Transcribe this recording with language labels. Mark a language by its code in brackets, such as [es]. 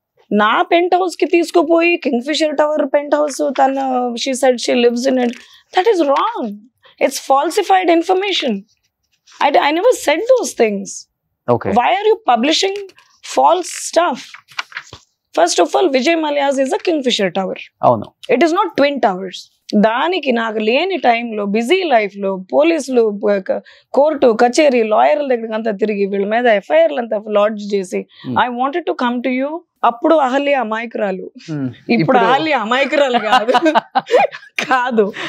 [te] నా pent house కి తీసుకుపోయి king fissure tower pent house తన [en] She said she lives in it, that is wrong. It's falsified information. I never said those things. Why are you publishing false stuff? First of all, Vijay Mallya's is a Kingfisher tower. It is not twin towers. [te] దానికి నాకు లేని టైంలో busy life లో పోలీసులు court కచేరీ లాయర్ల దగ్గరికి అంతా తిరిగి వీళ్ళ మీద ఎఫ్ఐఆర్లు అంతా లాడ్జ్ చేసి [en] I wanted to come to you. [te] అప్పుడు అహల్య అమాయకురాలు, ఇప్పుడు అహల్య అమాయకురాలు కాదు.